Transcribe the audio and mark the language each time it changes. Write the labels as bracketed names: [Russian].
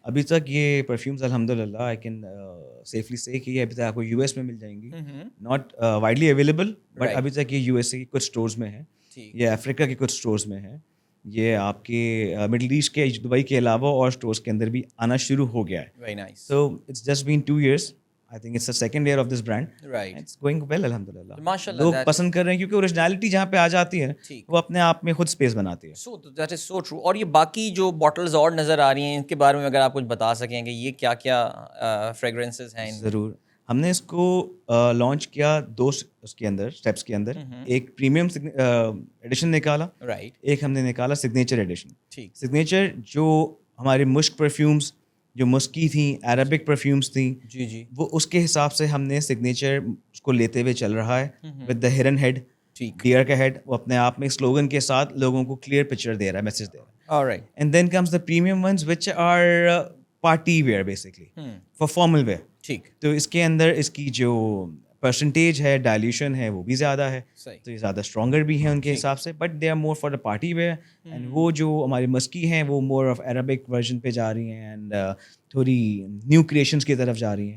[Urdu] ابھی تک یہ پرفیومز الحمد للہ [English] I can safely say [Urdu] کہ یہ ابھی تک آپ کو یو ایس میں مل جائیں گی, [English] not widely available, [Urdu] بٹ ابھی تک یہ یو ایس اے کی کچھ اسٹورز میں ہے, یہ افریقہ کے کچھ اسٹورز میں ہے, یہ آپ کے مڈل ایسٹ کے دبئی کے علاوہ اور اسٹورز کے اندر بھی آنا شروع ہو گیا ہے. [English] Very nice. So it's just been 2 years. I think it's the second year of this brand. Right. It's going well, alhamdulillah. MashaAllah. [Urdu] لوگ پسند کر رہے ہیں کیونکہ اوریجنالٹی جہاں پہ آ جاتی ہے وہ اپنے آپ میں خود اسپیس بناتی ہے. [English] So that is so true. [Urdu] اور یہ باقی جو باٹلز اور نظر آ رہی ہیں ان کے بارے میں اگر آپ کچھ بتا سکیں کہ یہ کیا کیا فریگرنسز ہیں. ضرور. ہم نے اس کو لانچ کیا 2 اس کے اندر اسٹیپس کے اندر. ایک پریمیم ایڈیشن نکالا, [English] Right. [Urdu] ایک ہم نے نکالا سگنیچر ایڈیشن. ٹھیک. سگنیچر جو ہمارے مشک پرفیومس جو مسکی تھیں, عربک پرفیومس تھیں, جی جی, وہ اس کے حساب سے ہم نے سگنیچر اس کو لیتے ہوئے چل رہا ہے ود دا ہرن ہیڈ, ڈیئر کا ہیڈ. وہ اپنے آپ میں ایک سلوگن کے ساتھ لوگوں کو کلیئر پکچر دے رہا ہے, میسج دے رہا ہے. [English] Alright. And then comes the premium ones which are party wear basically, for formal wear. [Urdu] ٹھیک. تو اس کے اندر اس کی جو پرسنٹیج ہے, ڈائلیوشن ہے, وہ بھی زیادہ ہے, تو یہ زیادہ اسٹرانگر بھی ہیں ان کے حساب سے, [English] But they are more for the party wear. [Urdu] And وہ جو ہماری مسکی ہیں وہ [English] more of Arabic version [Urdu] پہ جا رہی ہیں, اینڈ تھوڑی نیو کریشنس کی طرف جا رہی ہیں.